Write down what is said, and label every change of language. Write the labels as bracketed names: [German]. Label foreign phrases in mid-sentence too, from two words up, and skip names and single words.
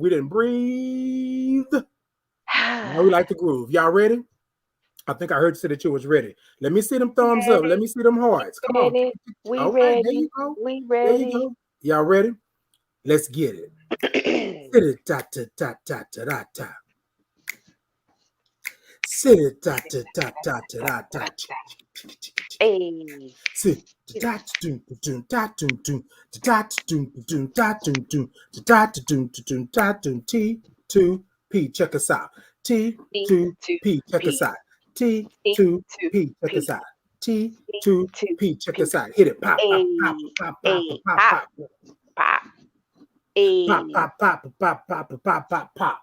[English] We didn't breathe. Now we like to groove. Y'all ready? I think I heard you say that you was ready. Let me see them thumbs up. Let me see them hearts. Come on. We all ready. Right, there you go. We ready. There you go. Y'all ready? Let's get it. Sit it, ta ta ta ta ta ta ta. Sit it, ta ta ta ta ta ta. Hey. Sit. Da doom doom da doom doom da doom doom da doom doom da doom doom da doom T2P. Check us out. T2P. Check us out. T2P. Check us out. T2P. Check us out. Hit it. Pop, pop, pop, pop, pop, pop, pop, pop. Pop, pop, pop, pop, pop, pop, pop, pop.